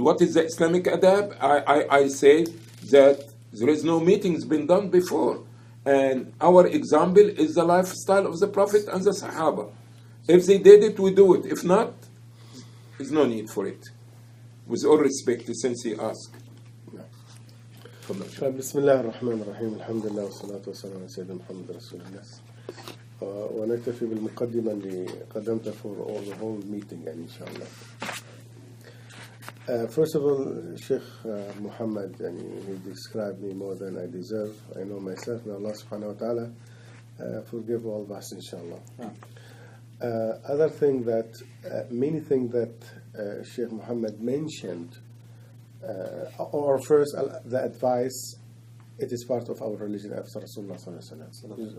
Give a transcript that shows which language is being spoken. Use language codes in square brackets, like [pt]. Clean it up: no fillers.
[en] What is the Islamic adab? I say that there is no meetings been done before, and our example is the lifestyle of the Prophet and the Sahaba. If they did it, we do it. If not, there's no need for it. With all respect, since he asked. [ar] تفضل. بسم الله الرحمن الرحيم الحمد لله والصلاة والسلام على سيدنا محمد رسول الله. ونكتفي بالمقدمة اللي قدمتها [en] for all the whole meeting [ar] يعني إن شاء الله. [en] First of all, Sheikh Muhammad, he described me more than I deserve. I know myself. May Allah subhanahu wa ta'ala forgive all of us, inshallah. Other thing that, many things that Sheikh Muhammad mentioned, or first, the advice, it is part of our religion after Rasulullah sallallahu alaihi wasallam.